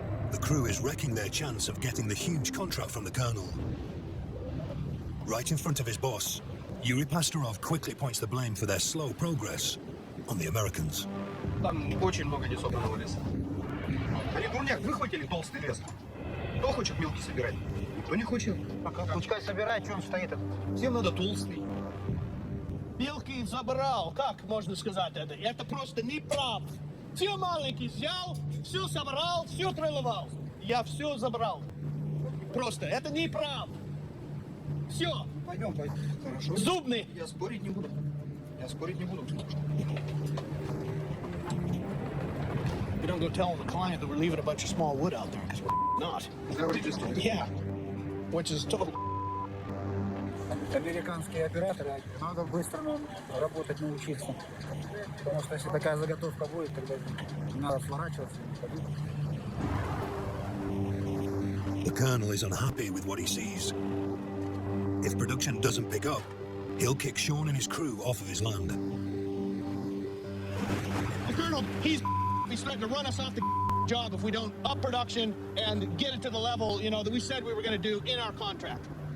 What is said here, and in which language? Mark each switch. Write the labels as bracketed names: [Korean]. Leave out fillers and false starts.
[English] The crew is wrecking their chance of getting the huge contract from the Colonel. Right in front of his boss, Yuri Pastorov quickly points the blame for their slow progress on the Americans. [Russian] Там очень много несобранного леса. Они дурняк выхватили толстый лес. Кто хочет мелкий собирать? Кто не хочет. Пускай собирает, что он стоит. Всем надо толстый. Мелкий забрал. Как можно сказать это? Это просто неправда. Все маленький взял, все собрал, все прилывал. Я все забрал. Просто это неправда. Все. Пойдем, пойдем. Хорошо. Зубный. Я спорить не буду. Я спорить не буду. [English] We don't go telling the client that we're leaving a bunch of small wood out there because we're not. Is that what you just told me? Yeah. Which is total. [Russian] Американские операторы, надо быстро нам работать, научиться. Потому что если такая заготовка будет, тогда не надо сворачиваться. [English] The Colonel is unhappy with what he sees. If production doesn't pick up, he'll kick Sean and his crew off of his land. The Colonel, he's threatening to run us off the job if we don't up production and get it to the level, that we said we were going to do in our contract.